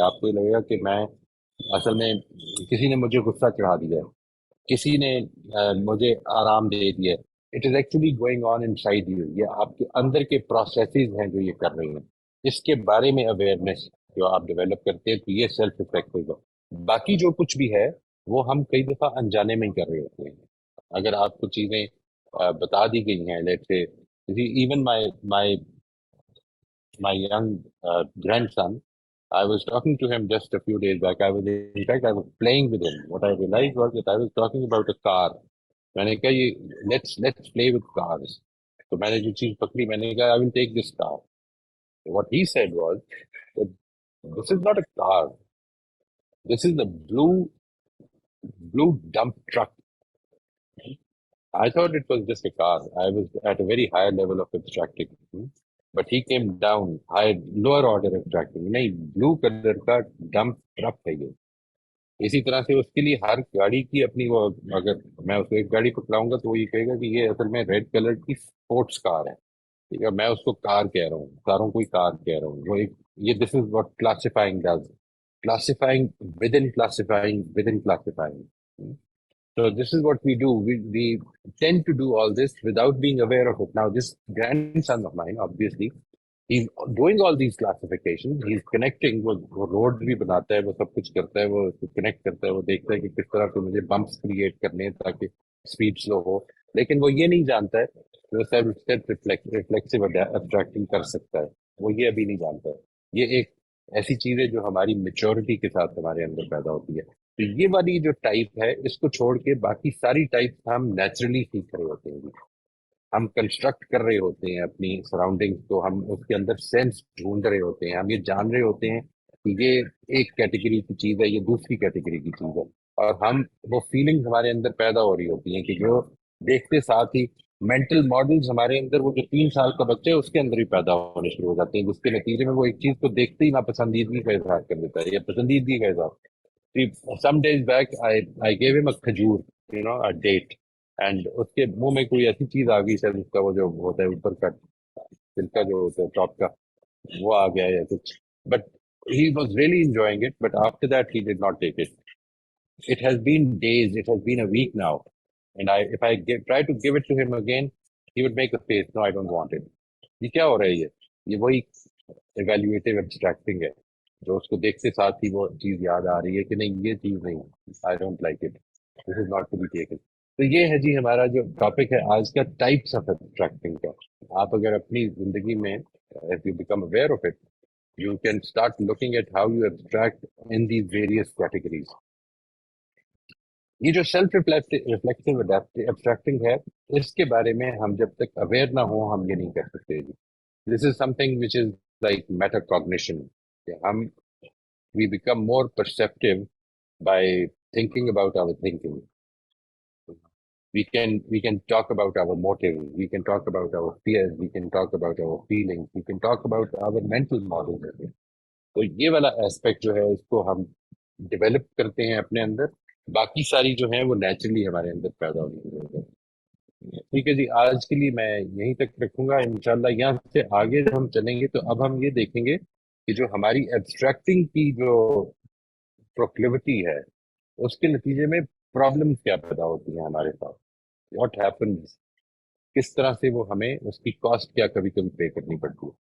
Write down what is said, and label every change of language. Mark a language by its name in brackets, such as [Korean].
[Urdu] آپ کو یہ لگے گا کہ میں اصل میں کسی نے مجھے غصہ چڑھا دیا ہے, کسی نے مجھے آرام دے دیا ہے. [English] It is actually going on inside you. [Urdu] یہ آپ کے اندر کے پروسیسز ہیں جو یہ کر رہے ہیں. اس کے بارے میں اویئرنیس جو آپ ڈیولپ کرتے ہیں تو یہ سیلف افیکٹو ہے. باقی جو کچھ بھی ہے وہ ہم کئی دفعہ انجانے میں ہی کر رہے ہوتے ہیں. اگر آپ کو چیزیں بتا دی گئی ہیں, [English] Let's say even my young grandson, I was talking to him just a few days back. In fact, I was playing with him. What I realized was that I was talking about a car. [Urdu] میں نے کہا یہ [English] let's play with cars. [Urdu] تو میں نے جو چیز پکڑی میں نے کہا [English] I will take this car. What he said was that this is not a car. This is a blue dump truck. I thought it was just a car. I was at a very high level of abstracting. But he came down, lower order abstracting. [Urdu] نہیں, blue color کا dump truck ہے یہ. اسی طرح سے اس کے لیے ہر گاڑی کی اپنی وہ, اگر میں اس کو ایک گاڑی پکڑاؤں گا تو وہ یہ کہے گا کہ یہ اصل میں ریڈ کلر کی اسپورٹس کار ہے. ٹھیک ہے, میں اس کو کار کہہ رہا ہوں, کاروں کو ہی کار کہہ رہا ہوں. وہ ایک یہ [English] This is what classifying does. Classifying within classifying within classifying. So this is what we do. We tend to do all this without being aware of it. Now, this grandson of mine, obviously, he's doing all these classifications. He's connecting. [Urdu] وہ road بھی بناتا ہے, وہ سب کچھ کرتا ہے, وہ connect کرتا ہے, وہ دیکھتا ہے کہ کس طرح سے مجھے بمپس کریٹ کرنے ہیں تاکہ اسپیڈ سلو ہو. لیکن وہ یہ نہیں جانتا ہے کہ وہ سیلف ریفلیکسو ابسٹریکٹنگ کر سکتا ہے. وہ یہ ابھی نہیں جانتا ہے. یہ ایک ایسی چیز ہے جو ہماری میچورٹی کے ساتھ ہمارے اندر پیدا ہوتی ہے. تو یہ والی جو ٹائپ ہے اس کو چھوڑ کے باقی ساری ٹائپ ہم نیچرلی سیکھ رہے ہوتے ہیں. ہم کنسٹرکٹ کر رہے ہوتے ہیں اپنی سراؤنڈنگس کو, ہم اس کے اندر سینس ڈھونڈ رہے ہوتے ہیں, ہم یہ جان رہے ہوتے ہیں کہ یہ ایک کیٹیگری کی چیز ہے, یہ دوسری کیٹیگری کی چیز ہے. اور ہم وہ فیلنگ ہمارے اندر پیدا ہو رہی ہوتی ہیں کہ جو دیکھتے ساتھ ہی مینٹل ماڈلز ہمارے اندر, وہ جو 3 سال کا بچہ ہے اس کے اندر ہی پیدا ہونے شروع ہو جاتے ہیں, جس کے نتیجے میں وہ ایک چیز کو دیکھتے ہی ناپسندیدگی کا اظہار کر دیتا ہے یا پسندیدگی کا اظہار. [English] Some days back I gave him a [Urdu] کھجور, [English] a date, and [Urdu] اس کے منہ میں کوئی ایسی چیز آ گئی, شاید اس کا وہ جو ہوتا ہے اوپر کا چھلکا جو ہوتا ہے ٹاپ کا, وہ آ گیا یا کچھ. [English] But he was really enjoying it, but after that he did not take it. It has been days, it has been a week now, and if I try to give it to him again, he would make a face. No, I don't want it. [Urdu] یہ کیا ہو رہا ہے, یہ وہی evolutive ایبسٹریکٹنگ ہے جو اس کو دیکھتے ساتھ ہی وہ چیز یاد آ رہی ہے کہ نہیں یہ چیز نہیں, [English] I don't like it, this is not to be taken. [Urdu] تو یہ ہے جی ہمارا جو ٹاپک ہے آج کا, ٹائپس آف ایبسٹریکٹنگ کا. آپ اگر اپنی زندگی میں [English] if you become aware of it, you can start looking at how you abstract in these various categories. [Urdu] یہ جو سیلف ریفلیکٹیو ایبسٹریکٹنگ ہے, اس کے بارے میں ہم جب تک اویئر نہ ہوں ہم یہ نہیں کر سکتے. [English] This is something which is like metacognition. ہم we become more perceptive by thinking about our thinking. We can talk about our motives, we can talk about our fears, we can talk about our feelings, we can talk about our mental models. [Urdu] تو یہ والا aspect جو ہے اس کو ہم develop کرتے ہیں اپنے اندر, باقی ساری جو ہیں وہ نیچرلی ہمارے اندر پیدا ہوتی ہے. ٹھیک ہے جی, آج کے لیے میں یہیں تک رکھوں گا. انشاءاللہ یہاں سے آگے جب ہم چلیں گے تو اب ہم یہ دیکھیں گے کہ جو ہماری ایبسٹریکٹنگ کی جو پروکلیوٹی ہے اس کے نتیجے میں پرابلمس کیا پیدا ہوتی ہیں ہمارے ساتھ, [English] what happens, [Urdu] کس طرح سے وہ ہمیں اس کی کاسٹ کیا کبھی کبھی پے کرنی پڑتی ہے.